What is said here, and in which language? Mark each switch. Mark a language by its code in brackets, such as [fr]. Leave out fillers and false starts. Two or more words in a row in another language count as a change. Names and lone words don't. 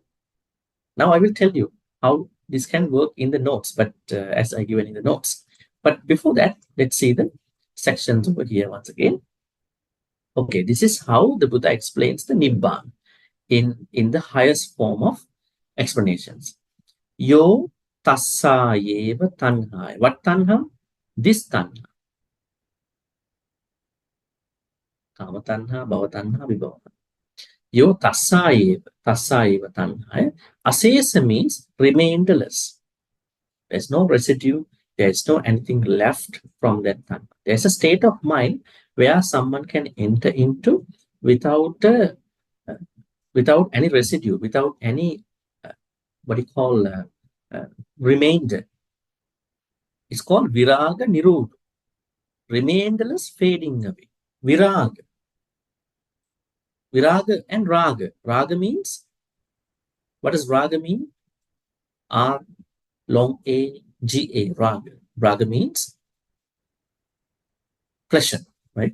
[en] Now I will tell you how this can work in the notes, but as I given in the notes. But before that, let's see the sections over here once again. Okay, this is how the Buddha explains the Nibbana in the highest form of explanations. [pi] Yo tassa yeva tanha. What tanha? [en] This tanha. [pi] Kama tanha, bhava tanha, vibhava. Yo tassa eva tanha. [en] Asesa means remainderless. There's no residue. There's no anything left from that tanha. There's a state of mind where someone can enter into without any residue, without any what you call remainder. It's called [pi] viraga nirodha, [en] remainderless fading away. Viraga and raga. Raga means, what does raga mean? R long A G A, raga. Raga means pleasure, right?